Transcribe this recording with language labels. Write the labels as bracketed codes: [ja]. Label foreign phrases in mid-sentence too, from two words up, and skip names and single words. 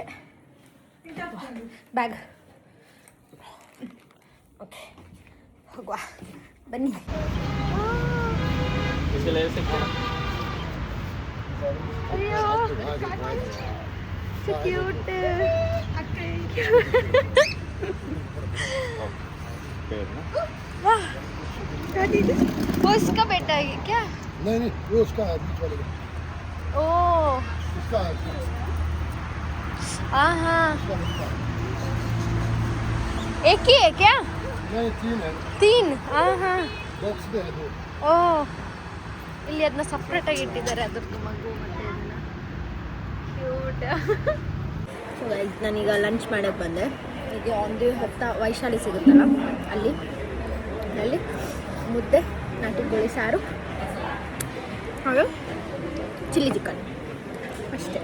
[kn] ಬ್ಯಾಗ್. ಓಕೆ, ಹೋಗುವ ಬನ್ನಿ. ಅಯ್ಯೋ ಕ್ಯೂಟ್. [hi] वो इसका बेटा है क्या? नहीं वो उसका है, बीच वाले का। ओ उसका है, हाँ हाँ, उसका लगता है। एक ही है क्या? नहीं 3 है, 3. हाँ हाँ. बॉक्स में है 2। [kn] ಓ, ಇಲ್ಲಿ ಅದನ್ನ ಸಪ್ರೇಟಾಗಿ ಇಟ್ಟಿದ್ದಾರೆ, ಅದ್ರದ್ದು ಮಗು ಮತ್ತೆ ಇದನ್ನ. ಕ್ಯೂಟ್. [en] so guys, [kn] ನಾನೀಗ ಲಂಚ್ ಮಾಡೋಕ್ಕೆ ಬಂದೆ. ಈಗ ಒಂದು ಹೊತ್ತ ವೈಶಾಲಿ ಸಿಗುತ್ತಲ್ಲ ಅಲ್ಲಿ ಮುದ್ದೆ, ನಾಟಿಕೋಳಿ ಸಾರು ಹಾಗೂ ಚಿಲ್ಲಿ ಚಿಕನ್ ಅಷ್ಟೇ.